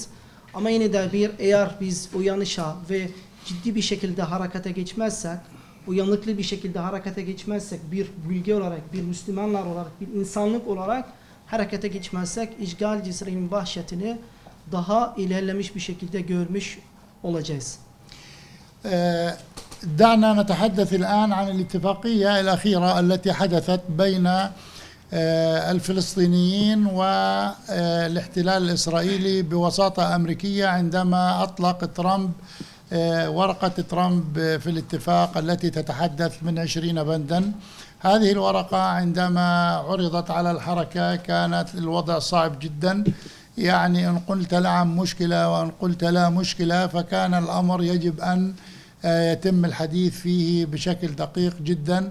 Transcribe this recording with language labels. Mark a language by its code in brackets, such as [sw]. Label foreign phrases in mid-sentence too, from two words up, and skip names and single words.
[tr] Ama yine de eğer biz uyanışa ve ciddi bir şekilde harekete geçmezsek, uyanıklı bir şekilde harekete geçmezsek, bir bölge olarak, bir Müslümanlar olarak, bir insanlık olarak harekete geçmezsek, işgalci İsrail'in vahşetini daha ilerlemiş bir şekilde görmüş olacağız. [ar] دعنا نتحدث الآن عن الاتفاقية الأخيرة التي حدثت بين الفلسطينيين والاحتلال الإسرائيلي بوساطة أمريكية، عندما أطلق ترامب ورقة ترامب في الاتفاق التي تتحدث من 20 بندا هذه الورقة عندما عرضت على الحركة كانت الوضع صعب جدا، يعني إن قلت نعم مشكلة وإن قلت لا مشكلة، فكان الأمر يجب أن يتم الحديث فيه بشكل دقيق جدا.